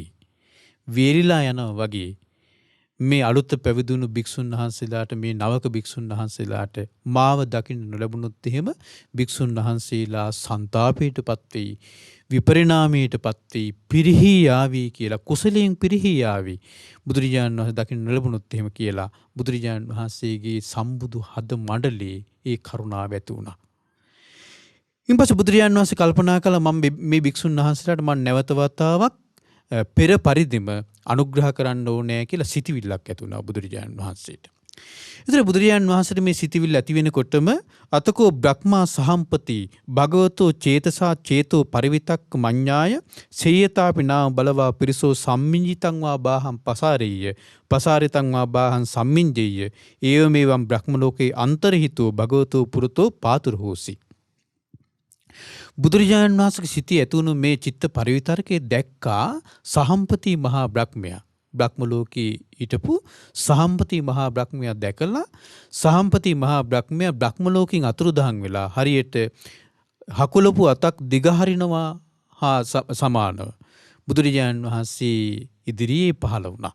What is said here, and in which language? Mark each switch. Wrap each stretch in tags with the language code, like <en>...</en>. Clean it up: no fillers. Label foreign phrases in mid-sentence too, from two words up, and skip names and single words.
<si>වගේ මේ අලුත් පැවිදුණු භික්ෂුන් වහන්සේලාට මේ නවක භික්ෂුන් වහන්සේලාට මාව දකින්න නොලැබුණොත් එහෙම භික්ෂුන් වහන්සේලා සංතාපයටපත් වෙයි විපරිණාමයටපත් වෙයි පිරිහී යාවි කියලා කුසලයෙන් පිරිහී යාවි බුදුරජාණන් වහන්සේ දකින්න නොලැබුණොත් එහෙම කියලා බුදුරජාණන් වහන්සේගේ සම්බුදු හද මඩලේ ඒ කරුණාව ඇති වුණා. ඉන්පස්සේ බුදුරජාණන් වහන්සේ කල්පනා කළා මම මේ භික්ෂුන් වහන්සේලාට මම නැවත වතාවක් පෙර පරිදිම අනුග්‍රහ කරන්න ඕනේ කියලා සිතවිල්ලක් ඇති වුණා බුදුරජාණන් වහන්සේට. ඒතර බුදුරජාණන් වහන්සේට මේ සිතවිල්ල ඇති වෙනකොටම</si> <pi>අතකෝ බ්‍රහ්මා සහම්පති භගවතෝ චේතසා චේතෝ පරිවිතක්ක මඤ්ඤාය සේයතාපි නා බලවා පිරිසෝ සම්මිඤ්ඤිතං වා බාහං පසාරෙය්‍ය පසාරිතං වා බාහං සම්මිඤ්ජෙය්‍ය ඒවමෙවං බ්‍රහ්ම ලෝකේ අන්තරහිතෝ භගවතෝ පුරතෝ පාතුර හෝසි.</pi> <si>බුදුරජාණන් වහන්සේගේ සිතේ ඇතිවුණු මේ චිත්ත පරිවිතරකේ දැක්කා සහම්පති මහා බ්‍රහ්මයා. බ්‍රහ්ම ලෝකේ හිටපු සහම්පති මහා බ්‍රහ්මයා දැකලා සහම්පති මහා බ්‍රහ්මයා බ්‍රහ්ම ලෝකෙන් අතුරුදහන් වෙලා හරියට හකුලපු අතක් දිගහරිනවා හා සමානව බුදුරජාණන් වහන්සේ ඉදිරියේ පහළ වුණා.</si>